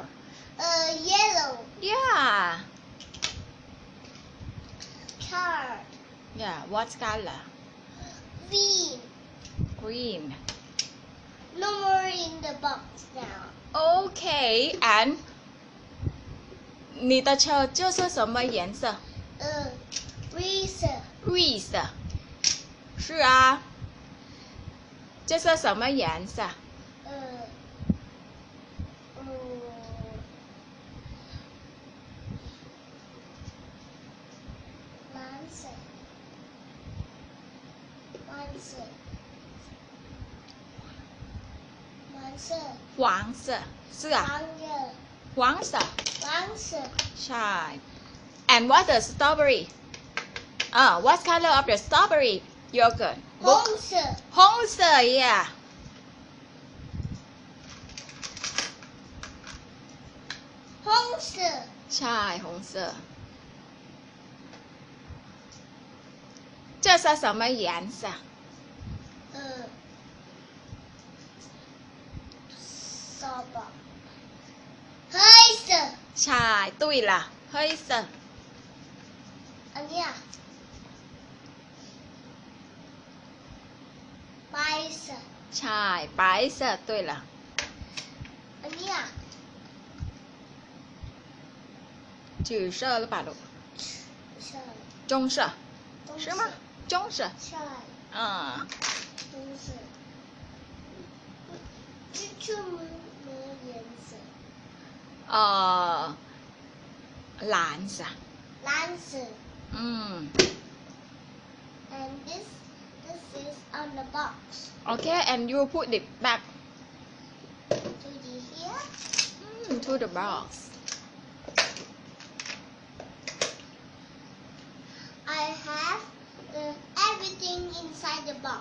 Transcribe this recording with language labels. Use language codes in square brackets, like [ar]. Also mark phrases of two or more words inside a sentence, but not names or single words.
[en] Yellow. Yeah. Card. Yeah, what color? Green. Green. No more in the box now. Okay, and [zh] 你的车就是什么颜色 [en] Reason. [zh] 绿色。是啊。这是什么颜色蓝色。蓝色。蓝色。黄色是啊黄色。黄色黄色。 [en] ใช่ and what the strawberry what color of the strawberry yogurt [zh] 红色。红色 yeah 红色。 ใช่红色这是什么颜色扫把。黑色。 ใช่对了黑色 [th] อันเนี้ย [zh] 白色。 ใช่白色对了 [th] อันเนี้ย [zh] 紫色 [th] หรือเปล่าลูก ใช่ [zh] 棕色棕是吗棕色 ใช่棕色这么多颜色蓝色 [en] 蓝色 and this is on the box okay and you put it back to the here to the box I have everything inside the box